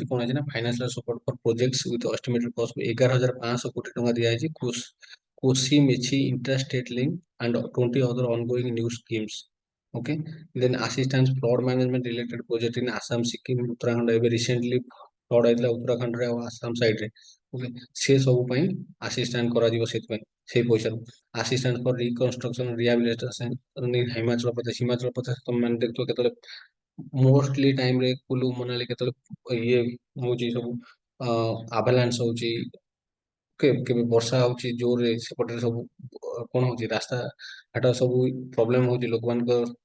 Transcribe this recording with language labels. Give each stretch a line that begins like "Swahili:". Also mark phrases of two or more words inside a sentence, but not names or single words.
Odia: କଣ ହେଇଛି ନା
English: financial support for projects with estimated cost 11,500
Odia: କୋଟି ଟଙ୍କା ଦିଆଯାଇଛି।
English: Kosi Mechi intrastate link and 20 other ongoing new schemes. OK, then assistance flood management related project in Assam, Sikkim, Uttarakhand.
Odia: ଏବେ
English: recently flood
Odia: ହେଇଥିଲା ଉତ୍ତରାଖଣ୍ଡରେ ଆଉ ଆସାମ ସାଇଡରେ,
Hindi: ओके से सब
Odia: ପାଇଁ ଆସିଷ୍ଟାଣ୍ଟ କରାଯିବ ସେଥିପାଇଁ ସେଇ ପଇସାରୁ
English: assistant for reconstruction rehabilitation
Odia: ହିମାଚଳ ପ୍ରଦେଶ ତମେ ମାନେ ଦେଖୁଥିବ କେତେବେଳେ ମୋଷ୍ଟଲି ଟାଇମରେ କୁଲୁ ମନାଲି କେତେବେଳେ ଇଏ ହଉଛି ସବୁ ଆଭାଲାନ୍ସ ହଉଛି କେବେ ବର୍ଷା ହଉଛି ଜୋରରେ ସେପଟରେ ସବୁ କଣ ହଉଛି ରାସ୍ତା ଘାଟ ସବୁ ପ୍ରୋବ୍ଲେମ ହଉଛି ଲୋକମାନଙ୍କ